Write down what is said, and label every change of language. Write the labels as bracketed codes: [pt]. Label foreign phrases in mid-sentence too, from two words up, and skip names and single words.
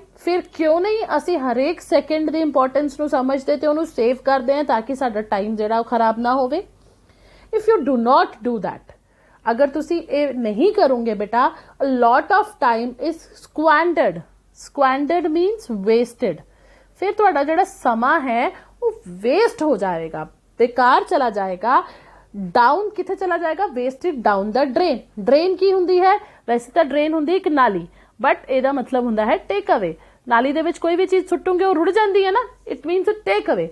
[pa] ਫਿਰ ਕਿਉਂ ਨਹੀਂ ਅਸੀਂ ਹਰੇਕ ਸੈਕਿੰਡ ਦੀ ਇੰਪੋਰਟੈਂਸ ਨੂੰ ਸਮਝਦੇ ਤੇ ਉਹਨੂੰ ਸੇਵ ਕਰਦੇ ਹਾਂ ਤਾਂ ਕਿ ਸਾਡਾ ਟਾਈਮ ਜਿਹੜਾ ਉਹ ਖਰਾਬ ਨਾ ਹੋਵੇ। [en] if you do not do that, [pa] ਅਗਰ ਤੁਸੀਂ ਇਹ ਨਹੀਂ ਕਰੋਗੇ ਬੇਟਾ, [en] a lot of time is squandered। squandered means wasted। [pa] ਫਿਰ ਤੁਹਾਡਾ ਜਿਹੜਾ ਸਮਾਂ ਹੈ ਉਹ ਵੇਸਟ ਹੋ ਜਾਏਗਾ, ਬੇਕਾਰ ਚਲਾ ਜਾਏਗਾ। ਡਾਊਨ ਕਿੱਥੇ ਚਲਾ ਜਾਏਗਾ, [en] wasted down the drain. [pa] ਡਰੇਨ ਕੀ ਹੁੰਦੀ ਹੈ, ਵੈਸੇ ਤਾਂ ਡਰੇਨ ਹੁੰਦੀ ਇੱਕ ਨਾਲੀ, ਬਟ ਇਹਦਾ ਮਤਲਬ ਹੁੰਦਾ ਹੈ [en] take away. [pa] ਨਾਲੀ ਦੇ ਵਿੱਚ ਕੋਈ ਵੀ ਚੀਜ਼ ਸੁੱਟੋਗੇ ਉਹ ਰੁੜ ਜਾਂਦੀ ਹੈ ਨਾ, [en] it means take away.